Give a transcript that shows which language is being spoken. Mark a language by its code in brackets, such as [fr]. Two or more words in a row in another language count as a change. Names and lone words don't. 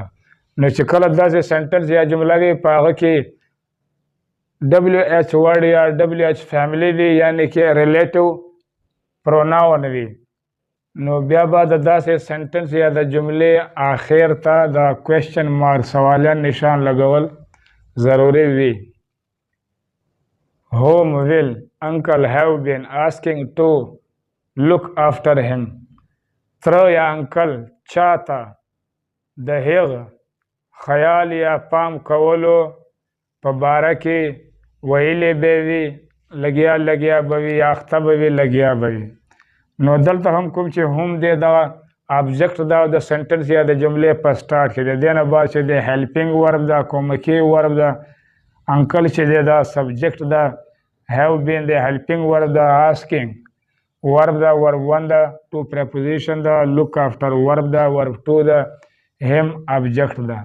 [ps] نو چې کله داسې سنټنس یا جمله وي په هغه کې [en] WH word [ps] یا [en] WH family [ps] وي یعنی کې [en] relative pronoun [ps] وي، نو بیا به د داسې سنټنس یا د جملې آخر ته د [en] question mark [ps] سوالیه نشان لګول ضروري وي. [en] Whom will uncle have been asking to look after him. [ps] تره یا انکل چاته د هغه خیال یا پام کولو په باره کې ویلې به وي، لګیا به وي یا اخته به وي، لګیا به وي. نو دلته هم کوم چې هم دی دغه ابجیکټ دا د سنټنس یا د جملې په سټارټ کې دی، دې نه بعد چې دی [en] helping verb [ps] دا، کومکي ورب دا، انکل چې دی دا سبجیکټ دا، [en] have been [ps] دی [en] helping verb [ps] دا، [en] asking verb [ps] دا ورب 1 دا، [en] to preposition [ps] دا، [en] look after verb [ps] دا ورب 2 دا، هم ابجیکټ دا.